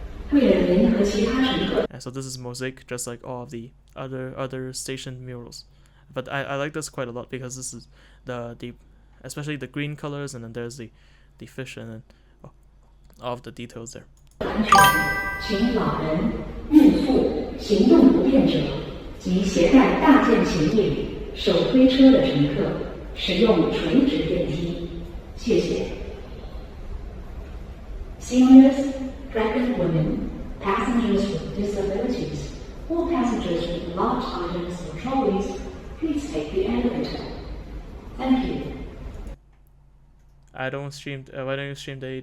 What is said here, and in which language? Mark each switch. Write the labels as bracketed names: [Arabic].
[English] And so this is mosaic, just like all of the other station murals. But I like this quite a lot because this is the especially the green colors, and then there's the fish, and then all of the details there. [Chinese] 请老人、孕妇、行动不便者及携带大件行李、手推车的乘客使用垂直电梯。谢谢。 [English] Seniors, pregnant women, passengers with disabilities, or passengers with large items or trolleys, please take the elevator. Thank you. I don't stream. Why don't you stream daily?